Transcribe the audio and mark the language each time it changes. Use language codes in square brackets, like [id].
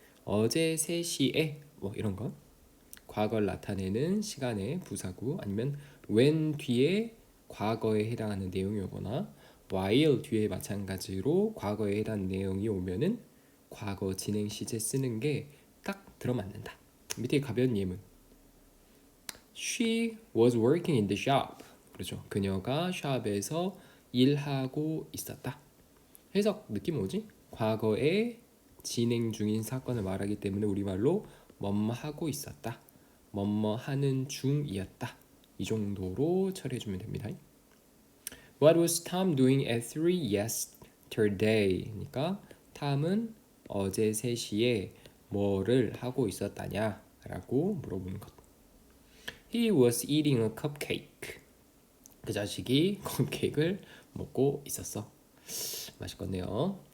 [ko] 어제 3시에 이런 거. 과거를 나타내는 시간의 부사구, 아니면 when 뒤에 과거에 해당하는 내용이 오거나 while 뒤에 마찬가지로 과거에 해당하는 내용이 오면은 과거 진행 시제 쓰는 게 딱 들어맞는다. 밑에 가벼운 예문. [en] She was working in the shop. [ko] 그렇죠. 그녀가 샵에서 일하고 있었다. 해석 느낌 오지? 과거에 진행 중인 사건을 말하기 때문에 우리말로 뭐뭐 하고 있었다, 뭐뭐 하는 중이었다, 이 정도로 처리해주면 됩니다. [en] What was Tom doing at 3 yesterday? [ko] 그러니까 탐은 어제 3시에 뭐를 하고 있었다냐 라고 물어보는 것. [en] He was eating a cupcake. [ko] 그 자식이 컵케이크를 먹고 있었어. 맛있겠네요.